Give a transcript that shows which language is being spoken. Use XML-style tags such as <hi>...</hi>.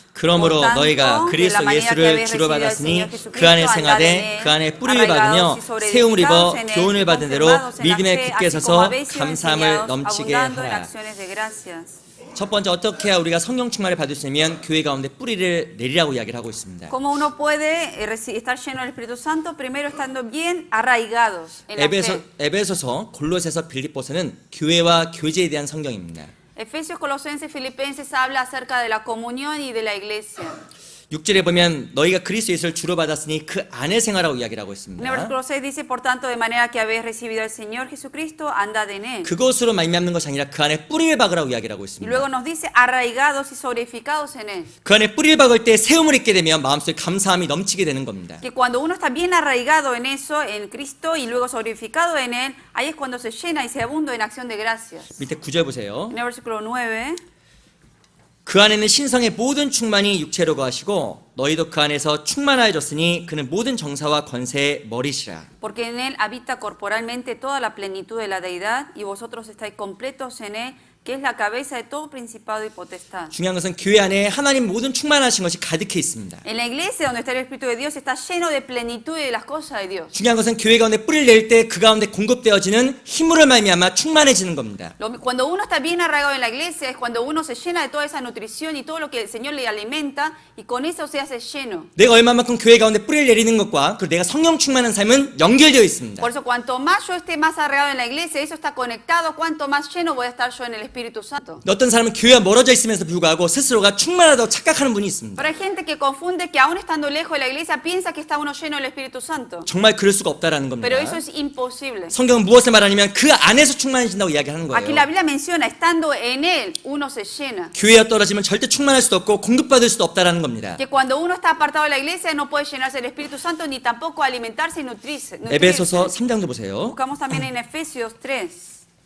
<ko>그러므로 너희가 그리스도 예수를 주로 받았으니 그 안에 생하되 그 안에 뿌리를 받으며 세움을 입어 교훈을 받은 대로 믿음에 굳게 서서 감사함을 넘치게 하라. 첫 번째 어떻게 해야 우리가 성령 충만을 받을 수 있냐면 교회 가운데 뿌리를 내리라고 이야기를 하고 있습니다.</ko> <es>¿Cómo uno puede estar lleno del Espíritu Santo? Primero estando bien arraigados en la fe.</es> <ko>에베소서, 골로새서, 빌립보서는 교회와 교제에 대한 성경입니다.</ko> <es>Efesios, Colosenses, Filipenses habla acerca de la comunión y de la iglesia.</es> <ko>6절에 보면 너희가 그리스도 예수를 주로 받았으니 그 안에 생활하고 이야기를 하고</ko> <es>En el</es> <ko>있습니다.</ko> <es>versículo 6 dice, por tanto, de manera que habéis recibido al Señor Jesucristo, andad en él.</es> <ko>그것으로 말미암는 것이 아니라 그 안에 뿌리를 박으라고 이야기를 하고</ko> <es>Y</es> <ko>있습니다.</ko> <es>luego nos dice, arraigados y solidificados en él.</es> <ko>그 안에 뿌리를 박을 때 세움을 입게 되면 마음속에 감사함이 넘치게 되는 겁니다.</ko> <es>Que cuando uno está bien arraigado en eso, en Cristo, y luego solidificado en él, ahí es cuando se llena y se abunda en acción de gracias.</es> <ko>밑에 9절 보세요.</ko> <es>En el versículo 9.</es> <ko>그 안에는 신성의 모든 충만이 육체로 거하시고 너희도 그 안에서 충만하여졌으니 그는 모든 정사와 권세의 머리시라.</ko> <es>Porque en él habita corporalmente toda la plenitud de la deidad, y vosotros estáis completos en él, que es la cabeza de todo principado y potestad.</es> <ko>중요한 것은 교회 안에 하나님 모든 충만하신 것이 가득해 있습니다.</ko> <es>En la iglesia donde está el Espíritu de Dios está lleno de plenitud y de las cosas de Dios.</es> <ko>중요한 것은 교회 가운데 뿌리를 낼 때 그 가운데 공급되어지는 힘으로 말미암아 충만해지는 겁니다.</ko> <es>Cuando uno está bien arraigado en la iglesia es cuando uno se llena de toda esa nutrición y todo lo que el Señor le alimenta y con eso se hace lleno.</es> <ko>내가 얼마만큼 교회 가운데 뿌리를 내리는 것과 그리고 내가 성령 충만한 삶은 연결되어 있습니다.</ko> <es>Por eso cuanto más yo esté más arraigado en la iglesia, eso está conectado, cuanto más lleno voy a estar yo en el Espíritu Santo.</es> <ko>어떤 사람은 교회와 멀어져 있으면서 불구하고 스스로가 충만하다고 착각하는 분이 있습니다.</ko> <es>Pero hay gente que confunde que aún estando lejos de la iglesia piensa que está uno lleno del Espíritu Santo.</es> <ko>정말 그럴 수가 없다라는 겁니다.</ko> <es>Pero eso es imposible.</es> <ko>성경은 무엇을 말하냐면 그 안에서 충만해진다고 이야기하는 거예요.</ko> <es>Aquí la Biblia menciona, estando en Él, uno se llena.</es> <ko>교회가 떨어지면 절대 충만할 수도 없고 공급받을 수도 없다라는 겁니다.</ko> <es>Que cuando uno está apartado de la iglesia no puede llenarse del Espíritu Santo ni tampoco alimentarse y nutrirse.</es> <ko>에베소서 3장도 보세요.</ko> <es>Buscamos también en Efesios 3.</es>